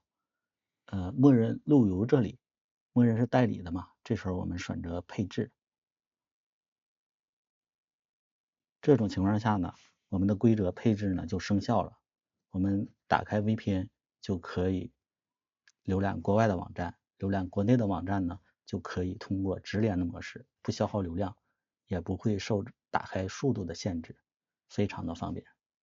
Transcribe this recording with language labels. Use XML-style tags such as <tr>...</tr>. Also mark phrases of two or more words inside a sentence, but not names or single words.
<zh>默認路由這裡，默認是代理的嘛，這時候我們選擇配置。這種情況下呢，我們的規則配置呢就生效了。我們打開 VPN 就可以瀏覽國外的網站，瀏覽國內的網站呢就可以通過直連的模式，不消耗流量，也不會受打開速度的限制，非常的方便。</zh>